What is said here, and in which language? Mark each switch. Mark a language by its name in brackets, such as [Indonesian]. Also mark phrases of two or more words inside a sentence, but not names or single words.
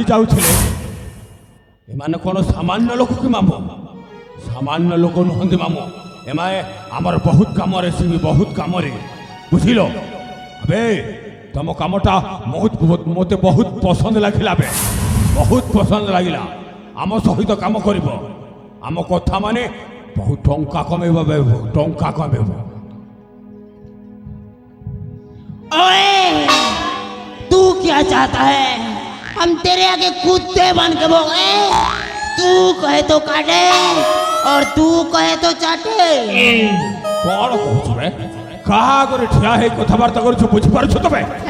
[Odia] ଯାଉଥିଲେ ଏମାନେ କ'ଣ ସାମାନ୍ୟ ଲୋକ କି ମାମୁ ସାମାନ୍ୟ ଲୋକ ନୁହନ୍ତି ମାମୁ ଏମାନେ ଆମର ବହୁତ କାମରେ ଆସିବେ ବହୁତ କାମରେ ବୁଝିଲ ଏବେ ତମ କାମଟା ମୋତେ ବହୁତ ପସନ୍ଦ ଲାଗିଲା ବେ ବହୁତ ପସନ୍ଦ ଲାଗିଲା ଆମ ସହିତ କାମ କରିବ ଆମ କଥା ମାନେ ବହୁତ ଟଙ୍କା କମେଇବ ବେ ଟଙ୍କା କମେଇବ [Hindi] ओए तू क्या चाहता है हम तेरे आगे कुत्ते बन के भोगे तू कहे तो काटे और तू कहे तो चाटे [Odia] କ'ଣ କହୁଛୁ ବେ କାହା ଆଗରେ ଠିଆ ହେଇ କଥାବାର୍ତ୍ତା କରୁଛୁ ବୁଝିପାରୁଛୁ ତମେ